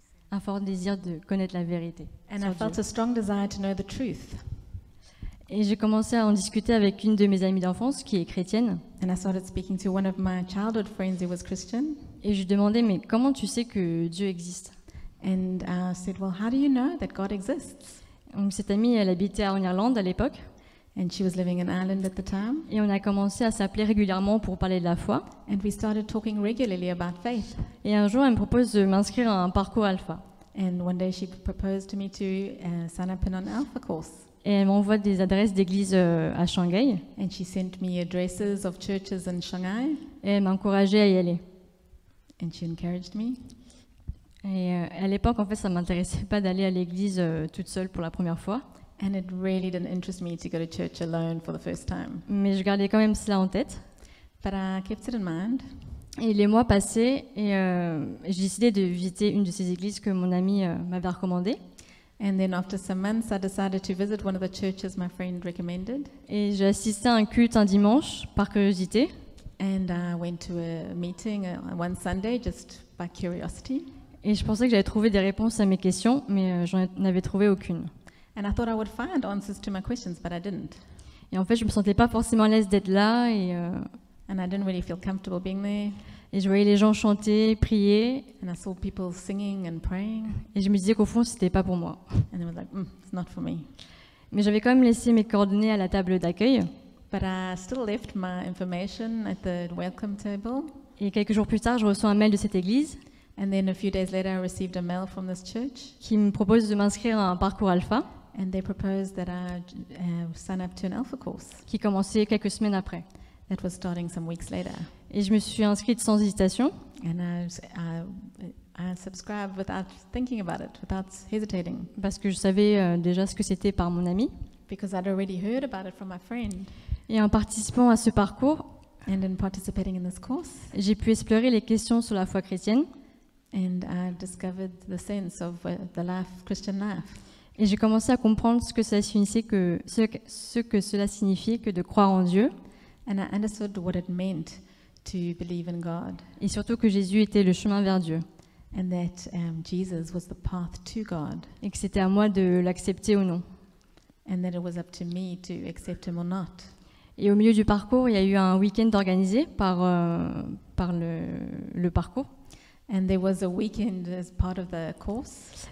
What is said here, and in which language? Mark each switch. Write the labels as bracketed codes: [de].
[fr] un fort désir de connaître la vérité. [en] And I felt a strong desire to know the truth. [fr] Et j'ai commencé à en discuter avec une de mes amies d'enfance qui est chrétienne. [en] And I started speaking to one of my childhood friends who was Christian. [fr] Et je lui demandais mais comment tu sais que Dieu existe? [en] And I said, well, how do you know that God exists? [fr] Donc cette amie, elle habitait en Irlande à l'époque. [en] And she was living in Ireland at the time. [fr] Et on a commencé à s'appeler régulièrement pour parler de la foi. [en] And we started talking regularly about faith. [fr] Et un jour, elle me propose de m'inscrire à un parcours Alpha. [en] And one day she proposed to me to sign up in an Alpha course. [fr] Et elle m'envoie des adresses d'églises à Shanghai. [en] And she sent me addresses of churches in Shanghai. [fr] Et elle m'a encouragée à y aller. [en] And she encouraged me. [fr] Et à l'époque, en fait, ça m'intéressait pas d'aller à l'église toute seule pour la première fois. [en] And it really didn't interest me to go to church alone for the first time. [fr] Mais je gardais quand même cela en tête. [en] But I kept it in mind. [fr] Et les mois passaient et j'ai décidé de visiter une de ces églises que mon ami m'avait recommandée. [en] And then after some months, I decided to visit one of the churches my friend recommended. [fr] Et j'ai assisté à un culte un dimanche par curiosité. [en] And I went to a meeting one Sunday just by curiosity. [fr] Et je pensais que j'allais trouver des réponses à mes questions, mais j'en avais trouvé aucune. [en] And I thought I would find answers to my questions, but I didn't. [fr] Et en fait, je me sentais pas forcément à l'aise d'être là [en] And I didn't really feel comfortable being there. [fr] Et je voyais les gens chanter, prier. [en] And I saw people singing and praying. [fr] Et je me disais qu'au fond, c'était pas pour moi. [en] And I was like, it's not for me. [fr] Mais j'avais quand même laissé mes coordonnées à la table d'accueil. [en] But I still left my information at the welcome table. [fr] Et quelques jours plus tard, je reçois un mail de cette église. [en] And then a few days later, I received a mail from this church. [fr] Qui me propose de m'inscrire à un parcours Alpha. [en] And they proposed that I sign up to an Alpha course. [fr] Qui commençait quelques semaines après. [en] That was starting some weeks later. [fr] Et je me suis inscrite sans hésitation. [en] And subscribed without thinking about it, without hesitating, [fr] parce que je savais déjà ce que c'était par mon ami. [en] because I'd already heard about it from my friend. [fr] Et en participant à ce parcours, [en] And in participating in this course, [fr] j'ai pu explorer les questions sur la foi chrétienne [en] and I discovered the sense of the life, Christian life. [fr] et j'ai commencé à comprendre ce que cela signifiait ce que cela signifiait que de croire en Dieu [en] And I understood what it meant to believe in God, [fr] et surtout que Jésus était le chemin vers Dieu [en] and that Jesus was the path to God, [fr] et que c'était à moi de l'accepter ou non. [en] and that it was up to me to accept him or not. [fr] Et au milieu du parcours, il y a eu un week-end organisé par le parcours [en] And there was a weekend as part of the course,